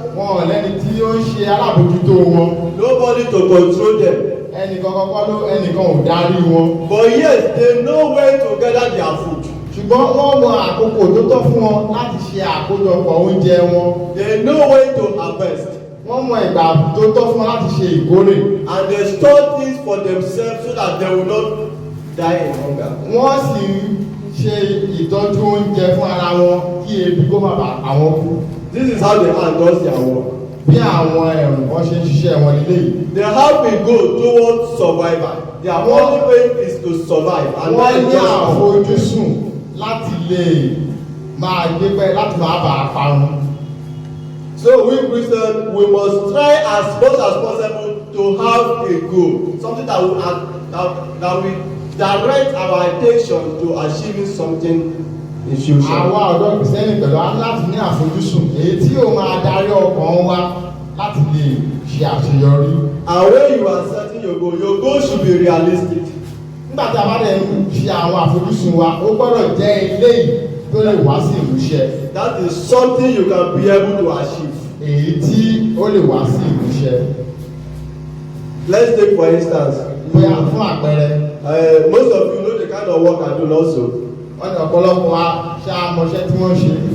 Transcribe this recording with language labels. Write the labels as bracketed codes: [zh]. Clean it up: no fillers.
[yo] Wọn ò lẹ́ni tí ó ń ṣe alábòjútó wọn. [en] Nobody to control them. [yo] Ẹnìkan ò darí wọn. [en] But yes, they know when to gather their food. [yo] Ṣùgbọ́n wọ́n mọ àkókò tó tọ́ fún wọn láti ṣe àkójọpọ̀ oúnjẹ wọn. [en] They know when to harvest. [yo] Wọ́n mọ ìgbà tó tọ́ fún wọn láti ṣe ìkórè. [en] And they store things for themselves so that they will not die in hunger. [yo] Wọ́n sì ń ṣe ìtọ́jú oúnjẹ fún ara wọn kí ebi kó má bàa pa wọ́n kú. [en] This is how the ant does their work. [yo] Bí àwọn ẹ̀rù wọ́n ṣe ń ṣiṣẹ́ wọn nílé yìí. [en] They have a goal towards survival. Their only aim is to survive. And [yo] wọ́n ní àfojúsùn láti lè máa gbé pẹ́ láti máa bàa parun. [en] So we Christians, we must try as much as possible to have a goal, something that will direct our attention to achieving something in future. [yo] Àwa ọ̀dọ́ Kristẹni pẹ̀lú láti ní àfojúsùn èyí tí yóò máa darí ọkàn wa láti lè ṣe àṣeyọrí. [en] And when you are setting your goal should be realistic. [yo] Nígbà tí a bá dẹ̀ ń ṣe àwọn àfojúsùn wa, ó gbọ́dọ̀ jẹ́ eléyìí tó lè wá sí ìmúṣẹ. [en] That is something you can be able to achieve. [yo] Èyí tí ó lè wá sí ìmúṣẹ. [en] Let's take for instance. [yo] Bóyá fún àpẹẹrẹ. [en] Most of you know the kind of work I do also. [yo] Wọ́n ní ọ̀pọ̀lọpọ̀ wa ṣá mọṣẹ́ tí wọ́n ṣe.